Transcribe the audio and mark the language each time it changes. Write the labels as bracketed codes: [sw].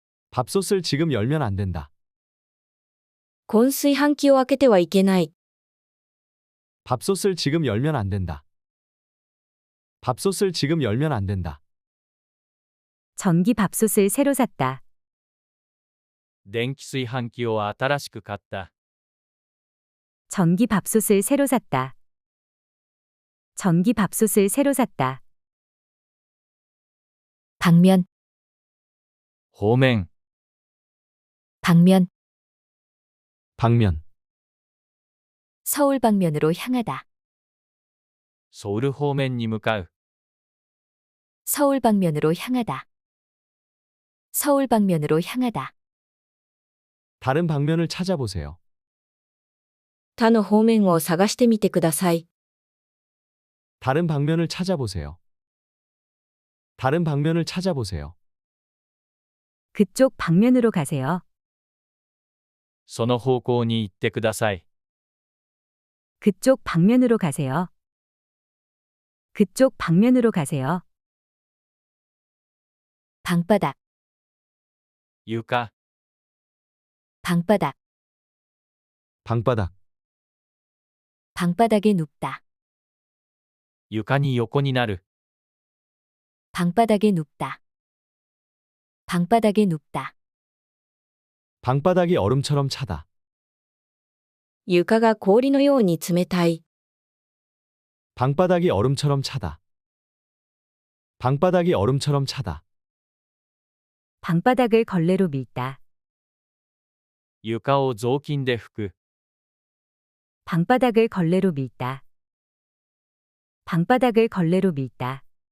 [ko] 밥솥을 지금 열면 안 된다. [ja] 今炊飯器を開けてはいけない。 [ko] 밥솥을 지금 열면 안 된다. 밥솥을 지금 열면 안 된다. 전기 밥솥을 새로 샀다. [ja] 電気炊飯器を新しく買った。 [ko] 전기 밥솥을 새로 샀다. 전기 밥솥을 새로 샀다. 방면, [ja] 方面、 [ko] 방면, 방면, 서울 방면으로 향하다. [ja] ソウル方面に向かう。 [ko] 서울 방면으로 향하다. 서울 방면으로 향하다. 다른 방면을 찾아보세요. [ja] 他の方面を探してみてください。 [ko] 다른 방면을 찾아보세요. 다른 방면을 찾아보세요. 그쪽 방면으로 가세요. [ja] その方向に行ってください。 [ko] 그쪽 방면으로 가세요. 그쪽 방면으로 가세요. 방바닥, [ja] 床、 [ko] 방바닥, 방바닥, 방바닥에 눕다. [ja] 床に横になる。 [ko] 방바닥에 눕다. 방바닥에 눕다. 방바닥이 얼음처럼 차다. [ja] 床が氷のように冷たい。 [ko] 방바닥이 얼음처럼 차다. 방바닥이 얼음처럼 차다. 방바닥을 걸레로 밀다. [ja] 床を雑巾で拭く。 [ko] 방바닥을 걸레로 밀다. 방바닥을 걸레로 밀다.